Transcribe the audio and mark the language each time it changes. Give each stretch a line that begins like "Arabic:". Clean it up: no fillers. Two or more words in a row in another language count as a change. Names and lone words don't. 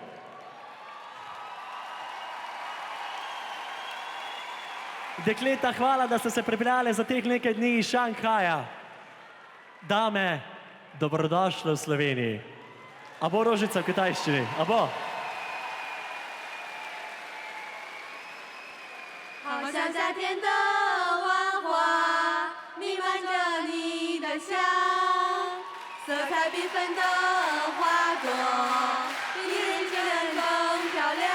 Slovenian: Dekleta, hvala, da ste se pripeljale za teh nekaj dni iz Šanghaja. Dame, dobrodošle v Sloveniji. A bo rožica v kitajščini? A bo?
Chinese: 好像夏天的万花弥漫着你的香，色彩缤纷的花朵比人间更漂亮。